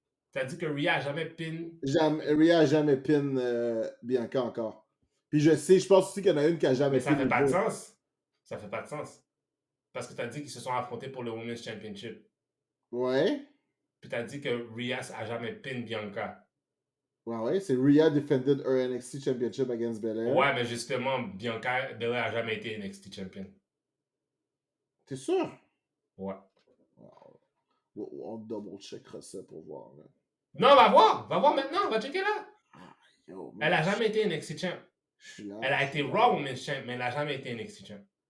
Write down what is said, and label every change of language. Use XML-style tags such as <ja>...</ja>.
<fr>T'as dit que Rhea a jamais pin. Rhea a jamais pin Bianca encore. Puis je pense aussi qu'il y en a une qui a jamais pin. Mais ça fait pas de sens. Ça fait pas de sens. Parce que t'as dit qu'ils se sont affrontés pour le Women's Championship. Ouais. Puis t'as dit que Rhea a jamais pin Bianca. Ouais, c'est</fr> <en>Rhea defended her NXT Championship against Belair.</en> <fr>Ouais, mais justement, Bianca Belair a jamais été NXT Champion. T'es sûr? Ouais. On double-checkera ça pour voir. Là. Non, va voir maintenant, va checker là. Yo, elle a jamais été NXT Champ. Elle a été Raw Women's Champ, mais elle a jamais été NXT Champ.</fr>